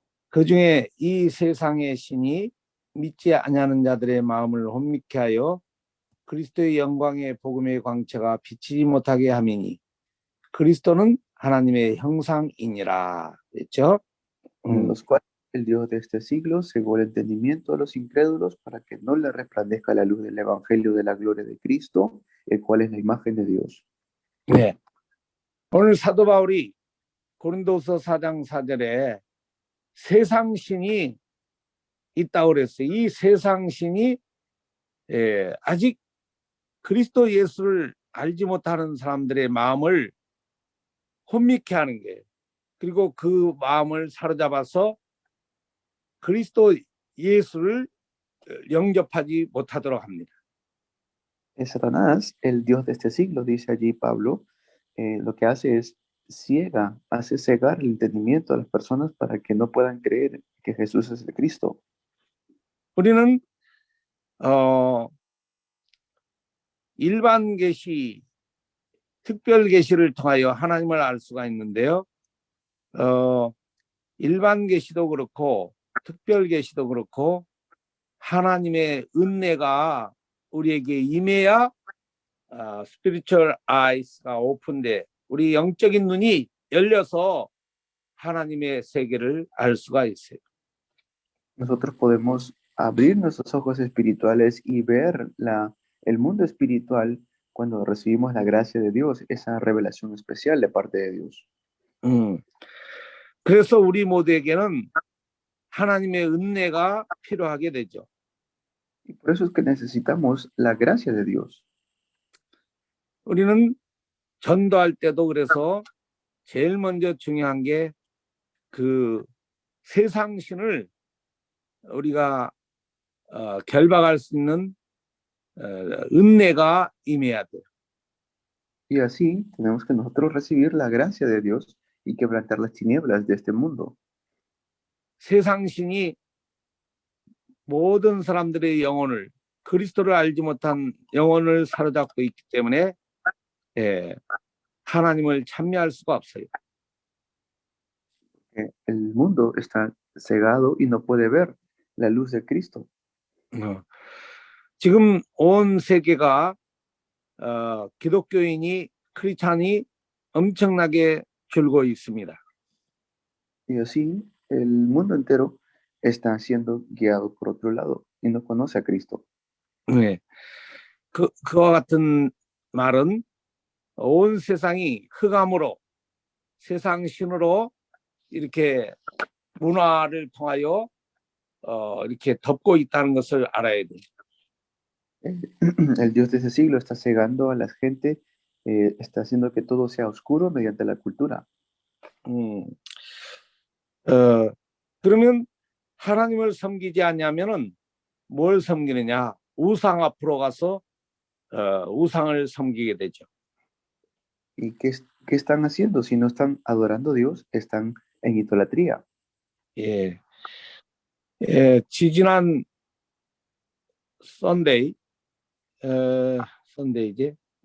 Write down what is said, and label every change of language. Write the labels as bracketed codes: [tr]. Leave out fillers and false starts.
[ko] 그 중에 이 세상의 신이 믿지 아니하는 자들의 마음을 혼미케 하여 그리스도의 영광의 복음의 광채가 비치지 못하게 함이니 그리스도는 하나님의 형상이니라. 그렇죠? [es] En los cuales el Dios de este siglo cegó el entendimiento a los incrédulos para que no le resplandezca la luz del evangelio de la gloria de Cristo, el cual es la imagen de Dios. [ko] 네. 오늘 사도 바울이 고린도서 4장 4절에 세상 신이 있다고 그랬어요. 이 세상 신이 아직 그리스도 예수를 알지 못하는 사람들의 마음을 혼미케 하는 거예요. 그리고 그 마음을 사로잡아서 그리스도 예수를 영접하지 못하도록 합니다. [es] Es Satanás, el Dios de este siglo, dice allí Pablo, lo que hace es hace cegar el entendimiento a las personas para que no puedan creer que Jesús es el Cristo. [ko] 우리는 일반 계시, 특별 계시를 통하여 하나님을 알 수가 있는데요. 일반 계시도 그렇고 특별 계시도 그렇고 하나님의 은혜가 우리에게 임해야 [en] spiritual eyes [ko] 가 오픈돼 우리 영적인 눈이 열려서 하나님의 세계를 알 수가 있어요. [es] Nosotros podemos abrir nuestros ojos espirituales y ver el mundo espiritual cuando recibimos la gracia de Dios, esa revelación especial de parte de Dios. [ko] 그래서 우리 모두에게는 하나님의 은혜가 필요하게 되죠. [es] Y por eso es que necesitamos la gracia de Dios. [ko] 우리는 전도할 때도 그래서 제일 먼저 중요한 게 그 세상신을 우리가 결박할 수 있는 은혜가 임해야 돼요. [es] Y así tenemos que nosotros recibir la gracia de Dios y quebrantar las tinieblas de este mundo. [ko] 세상신이 모든 사람들의 영혼을 그리스도를 알지 못한 영혼을 사로잡고 있기 때문에 하나님을 참여할 수가 없어요. [es] El mundo está cegado y no puede ver la luz de Cristo. [ko] 지금 온 세계가 기독교인이 크리스찬이 엄청나게 줄고 있습니다. [es] Y así el mundo entero está siendo guiado por otro lado y no conoce a Cristo. [ko] 네, 그와 같은 말은 온 세상이 흑암으로 세상 신으로 이렇게 문화를 통하여 이렇게 덮고 있다는 것을 알아야 돼요. [es] El Dios de ese siglo está cegando a la gente, está haciendo que todo sea oscuro mediante la cultura. [ko] 그러면 하나님을 섬기지 않냐면은 뭘 섬기느냐? 우상 앞으로 가서 우상을 섬기게 되죠. [es] ¿Y qué están haciendo? Si no están adorando a Dios, están en idolatría. [ko] 지지난 Sunday, Sunday지?